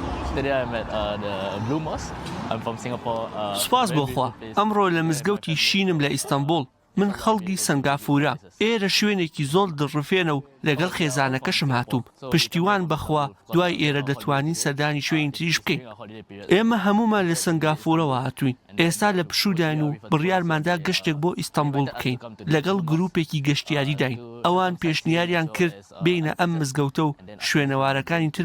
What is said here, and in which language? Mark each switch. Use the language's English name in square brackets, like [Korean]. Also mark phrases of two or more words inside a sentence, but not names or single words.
[English] Today I'm at the Blue Mosque. I'm from Singapore. [Central Kurdish] سوپاس بۆ خوا ئەمڕۆ لە مزگەوتی شینم لە ئیستانبول من خەڵکی سنگافورە ئێرە شوێنێکی زۆر دڵڕفێنە و لەگەڵ خێزانەکەشم هاتووم پشتیوان بەخوا دوای ئێرە دەتوانین سەردانی شوێنی تریش بکەین ئێمە هەمومان لە سنگافورەوە هاتوین ئێستا لە پشوداین و بڕیارماندا گەشتێک بۆ ئیستانبول بکەین لەگەڵ گروپێکی گەشتیاری داین ئەوان پێشنیاریان کرد بینە ئەم مزگەوتە و شوێنەوارەکانی تر